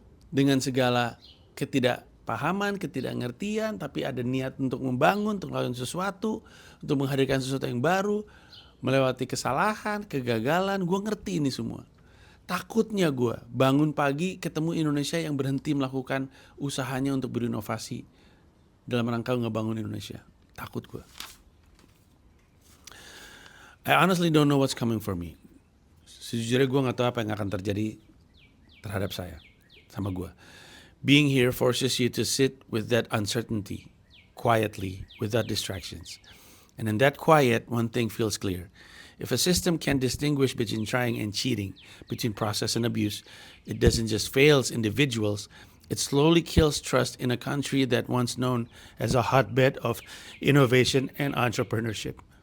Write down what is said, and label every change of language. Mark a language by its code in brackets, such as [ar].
[id] Dengan segala ketidakpahaman, ketidakngertian, tapi ada niat untuk membangun, untuk melakukan sesuatu, untuk menghadirkan sesuatu yang baru, melewati kesalahan, kegagalan. Gue ngerti ini semua. Takutnya gue bangun pagi ketemu Indonesia yang berhenti melakukan usahanya untuk berinovasi dalam rangka ngebangun Indonesia. Takut gue. [en] I honestly don't know what's coming for me. [id] Sejujurnya gue gak tahu apa yang akan terjadi terhadap saya, sama gue. [en] Being here forces you to sit with that uncertainty, quietly, without distractions. And in that quiet, one thing feels clear. If a system can distinguish between trying and cheating, between process and abuse, it doesn't just fail individuals, it slowly kills trust in a country that once known as a hotbed of innovation and entrepreneurship.